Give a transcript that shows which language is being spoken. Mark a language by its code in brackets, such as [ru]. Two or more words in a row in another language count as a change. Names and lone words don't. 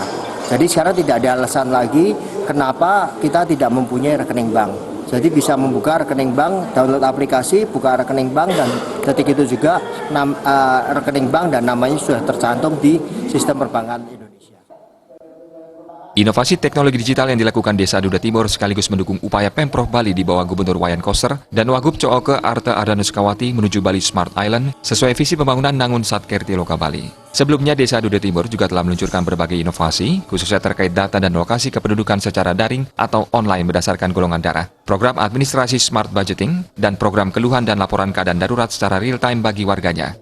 [id] Jadi sekarang tidak ada alasan lagi kenapa kita tidak mempunyai rekening bank. Jadi bisa membuka rekening bank, download aplikasi, buka rekening bank, dan ketika itu juga rekening bank dan namanya sudah tercantum di sistem perbankan Indonesia. Inovasi teknologi digital yang dilakukan Desa Duda Timur sekaligus mendukung upaya Pemprov Bali di bawah Gubernur Wayan Koster dan Wagub Cooke Arte Ardanuskawati menuju Bali Smart Island sesuai visi pembangunan Nangun Satkirtih Loka Bali. Sebelumnya, Desa Duda Timur juga telah meluncurkan berbagai inovasi, khususnya terkait data dan lokasi kependudukan secara daring atau online berdasarkan golongan darah, program administrasi [en] smart budgeting, [id] dan program keluhan dan laporan keadaan darurat secara real-time bagi warganya.